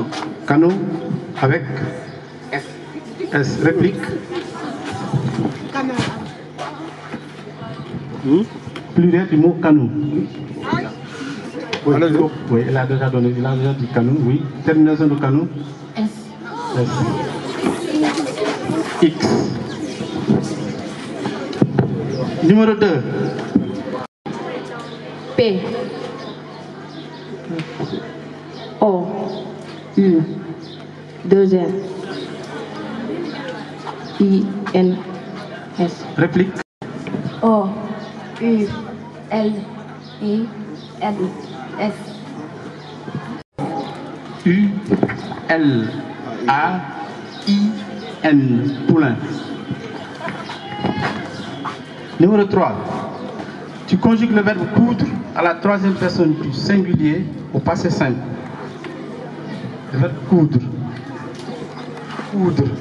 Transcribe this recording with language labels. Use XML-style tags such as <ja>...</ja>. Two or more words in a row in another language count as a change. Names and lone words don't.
<fr>Canot avec S. S. Réplique? Canal. Pluriel du mot canot. Oui, oui, il a déjà donné, il a déjà dit canot, oui. Terminaison de canot? S. S. X. Numéro 2. P. O. U. 2 N. I. N. S. Réplique? O. U. L. I. N. S. U. L. A. I. N. Poulain. Numéro 3. Tu conjugues le verbe coudre à la troisième personne du singulier au passé simple. Le verbe coudre. Coudre.</fr>